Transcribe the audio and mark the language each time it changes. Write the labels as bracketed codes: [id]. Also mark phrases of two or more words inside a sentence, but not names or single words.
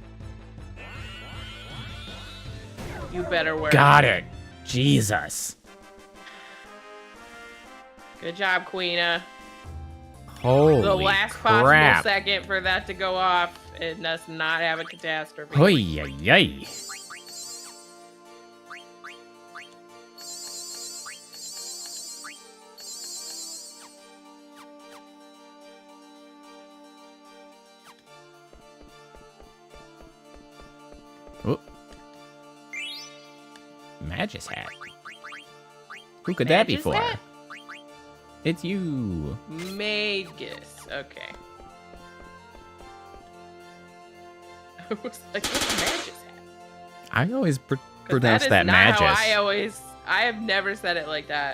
[en] You better work. Got it. Jesus. Good job, Queena. Holy The last crap. possible second for that to go off and us not have a catastrophe. Oy, yi, yi. Oh. Magus hat. Who could that be Magus for? hat? It's you. Magus. Okay. I was like, what's Magus hat? I always 'Cause pronounce that not Magus. how I have never said it like that.